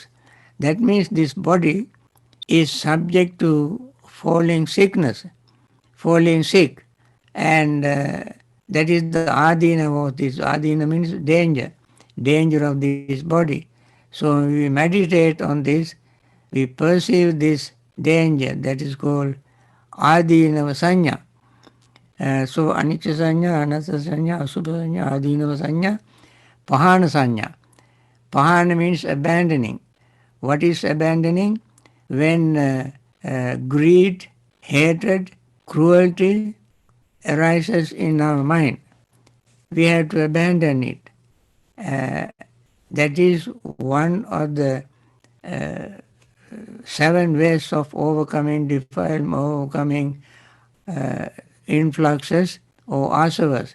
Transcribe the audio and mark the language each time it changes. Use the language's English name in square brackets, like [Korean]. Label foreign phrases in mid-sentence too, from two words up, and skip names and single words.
[English] That means this body is subject to falling sickness, falling sick, and That is the adina of this. Adina means danger, danger of this body. So when we meditate on this, we perceive this danger that is called [Pali] adinava sanya. So anicca sanya, anatta sanya, asubha sanya, adinava sanya, pahana sanya. [English] Pahana means abandoning. What is abandoning? When greed, hatred, cruelty arises in our mind, we have to abandon it. That is one of the 7 ways of overcoming defilement, overcoming influxes or asavas.